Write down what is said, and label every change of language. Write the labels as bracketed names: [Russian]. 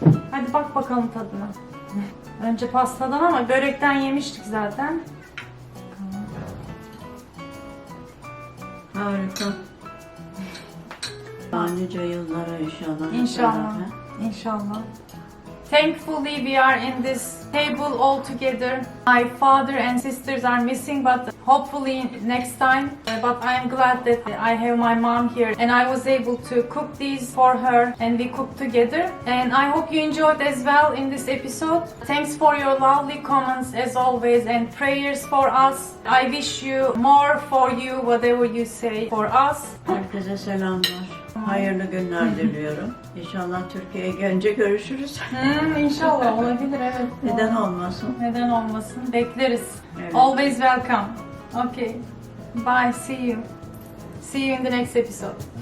[Turkish] Hadi bak bakalım tadına. Önce pastadan ama börekten yemiştik zaten. Harika. Daha nice yıllara inşallah. İnşallah. İnşallah. [English] Thankfully, we are in this table all together. My father and sisters are missing, but hopefully next time. But I'm glad that I have my mom here and I was able to cook these for her and we cooked together. And I hope you enjoyed as well in this episode. Thanks for your lovely comments as always and prayers for us. I wish you more for you, whatever you say for us. [Turkish] Herkese selamlar. Hayırlı günler diliyorum. İnşallah Türkiye'ye gelince görüşürüz. İnşallah olabilir, evet. Neden olmasın? Neden olmasın? Bekleriz. Evet. [English] Always welcome. Okay. Bye. See you. See you in the next episode.